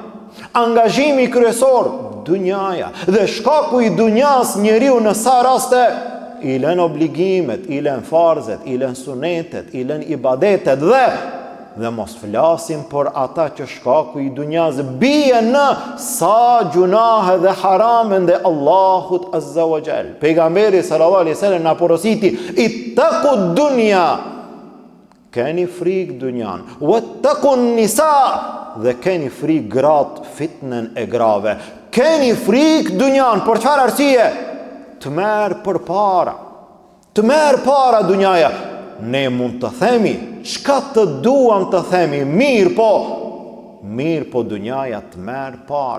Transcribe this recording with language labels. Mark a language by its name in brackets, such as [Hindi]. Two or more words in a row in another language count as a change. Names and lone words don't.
[Albanian] Angazhimi kryesor dunjaja. Dhe shkaku i dunjas njeriu në sa raste i lën obligimet, i lën farzet, i lën sunetet, i lën ibadetet dhe mos flasim për ata që shkaku i dunjas bie në sa gjunahe dhe harame dhe Allahut [Arabic] عز وجل. [Albanian] Pejgamberi [Arabic] صلى الله عليه وسلم [Albanian] na porositi, [Arabic] اتقوا الدنيا, [Albanian] keni frikë dunjan, [Arabic] واتقوا النساء, [Albanian] dhe keni frikë gratë, fitnën e grave. Keni frikë dunjan, për çfarë arsye? Të merë për para. Të merë para dunjaja. Ne mund të themi, çka të duam të themi, mirë po dunjaja të merë para.